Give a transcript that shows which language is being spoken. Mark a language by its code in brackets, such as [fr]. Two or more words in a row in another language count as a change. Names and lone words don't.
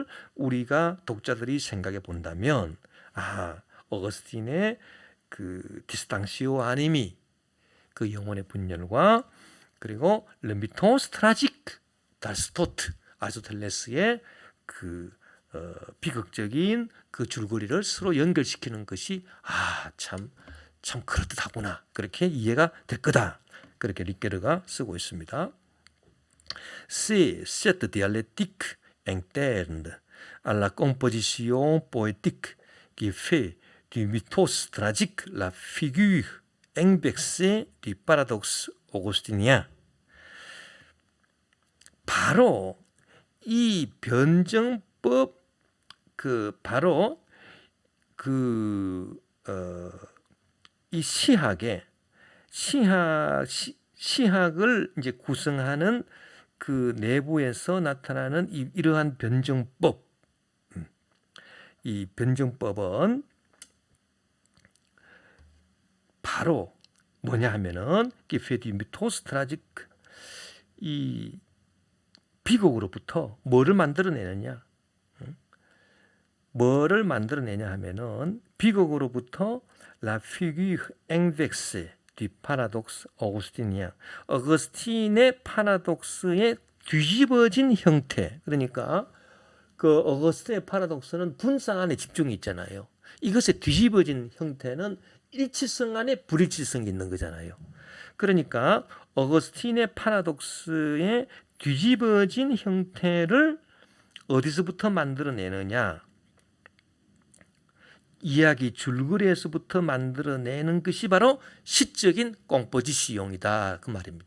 [ko] 우리가 독자들이 생각해 본다면, 어거스틴의 그 [la] distentio animi, [ko] 그 영혼의 분열과 그리고 [fr] le mythos tragique d'Aristote, [ko] 아리스토텔레스의 그 비극적인 그 줄거리를 서로 연결시키는 것이 참 그렇듯하구나, 그렇게 이해가 될 거다, 그렇게 리케르가 쓰고 있습니다. [fr] C'est cette dialectique interne à la composition poétique qui fait du mythos tragique la figure inversée du paradoxe augustinien. [ko] 바로 이 변증법, 이 시학을 이제 구성하는 그 내부에서 나타나는 이러한 변증법, 이 변증법은 바로 뭐냐 하면은 [fr] qui fait du mythos tragique, [ko] 이 비극으로부터 뭐를 만들어내느냐, 뭐를 만들어내냐 하면은 비극으로부터 [fr] la figure inversée du paradoxe augustinien, [ko] 어거스틴의 파라독스의 뒤집어진 형태. 그러니까 그 어거스틴의 파라독스는 분상 안에 집중이 있잖아요. 이것의 뒤집어진 형태는 일치성 안에 불일치성이 있는 거잖아요. 그러니까 어거스틴의 파라독스의 뒤집어진 형태를 어디서부터 만들어내느냐, 이야기 줄거리에서부터 만들어내는 것이 바로 시적인 꽁포지시용이다, 그 말입니다.